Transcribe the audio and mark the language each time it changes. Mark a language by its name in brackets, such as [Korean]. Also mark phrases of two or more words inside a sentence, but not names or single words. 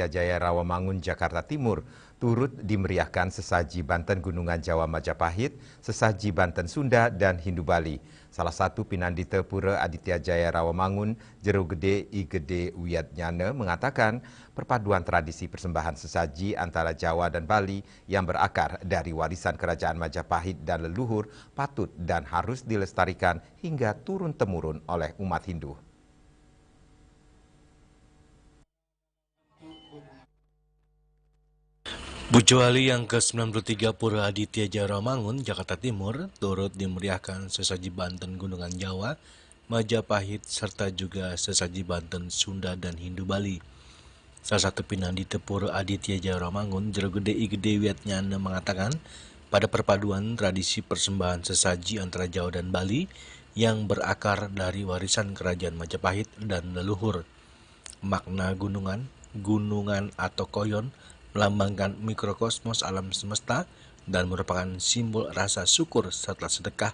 [Indonesian] Jaya Rawamangun, Jakarta Timur turut dimeriahkan sesaji Banten Gunungan Jawa Majapahit, sesaji Banten Sunda, dan Hindu Bali. Salah satu Pinandita Pura Aditya Jaya Rawamangun, Jero Gede I Gede Wiatnyana mengatakan perpaduan tradisi persembahan sesaji antara Jawa dan Bali yang berakar dari warisan kerajaan Majapahit dan leluhur patut dan harus dilestarikan hingga turun-temurun oleh umat Hindu. Pujawali yang ke-93 Pura Aditya Jaya Rawamangun, Jakarta Timur turut dimeriahkan sesaji Banten Gunungan Jawa, Majapahit, serta juga sesaji Banten Sunda dan Hindu Bali. Salah satu Pinandita Pura Aditya Jaya Rawamangun, Jero Gede I Gede Wiatnyana mengatakan pada perpaduan tradisi persembahan sesaji antara Jawa dan Bali yang berakar dari warisan kerajaan Majapahit dan leluhur. Makna gunungan atau koyon melambangkan mikrokosmos alam semesta dan merupakan simbol rasa syukur setelah sedekah.